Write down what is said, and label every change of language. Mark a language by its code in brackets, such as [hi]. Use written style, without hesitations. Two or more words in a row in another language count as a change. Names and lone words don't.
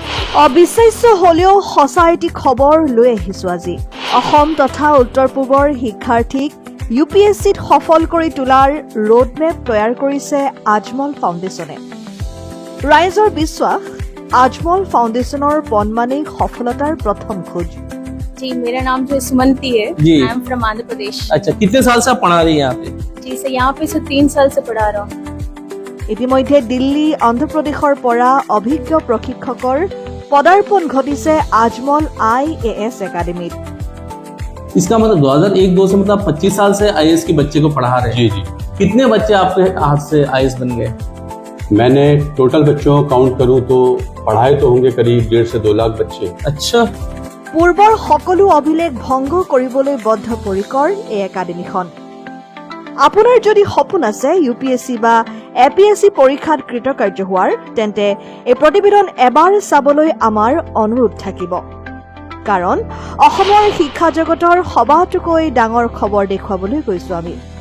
[as] অবিশ্বাস্য হলেও সঁচা এটি খবৰ লৈ আহিছো আজি অসম তথা উত্তৰ পূবৰ শিক্ষাৰ্থীক UPSCত সফল কৰি তোলাৰ ৰোডমেপ তৈয়াৰ কৰিছে আজমল ফাউণ্ডেশ্যনে ৰাইজৰ বিশ্বাস আজমল ফাউণ্ডেশ্যনৰ বনমানেই সফলতাৰ প্ৰথম খোজ। [hi] जी मेरा नाम जो सुमंती है। जी। [en] I am from Andhra Pradesh. [hi] अच्छा, कितने साल से आप पढ़ा रही हैं यहाँ पे? जी से यहाँ पे 3 साल से पढ़ा रहा हूँ। [as] ইতিমধ্যে দিল্লী অন্ধ্ৰপ্ৰদেশৰ পৰা অভিজ্ঞ প্ৰশিক্ষকৰ পদাৰ্পণ ঘটিছে আজমল IAS একাডেমীত। [hi] इसका मतलब 2001-2 से मतलब 25 साल से IAS के बच्चे को पढ़ा रहे हैं। जी जी। कितने बच्चे आपके हाथ से IAS बन गए? मैंने टोटल बच्चों को काउंट करूं तो पढ़ाए तो होंगे करीब 1.5 से 2 लाख बच्चे। अच्छा। [as] পূৰ্বৰ সকলো অভিলেখ ভংগ কৰিবলৈ বদ্ধপৰিকৰ এই একাডেমীখন। আপোনাৰ যদি সপোন আছে UPSC বা APSC পৰীক্ষাত কৃতকাৰ্য হোৱাৰ তেন্তে এই প্ৰতিবেদন এবাৰ চাবলৈ আমাৰ অনুৰোধ থাকিব কাৰণ অসমৰ শিক্ষা জগতৰ সবাতোকৈ ডাঙৰ খবৰ দেখুৱাবলৈ গৈছো আমি।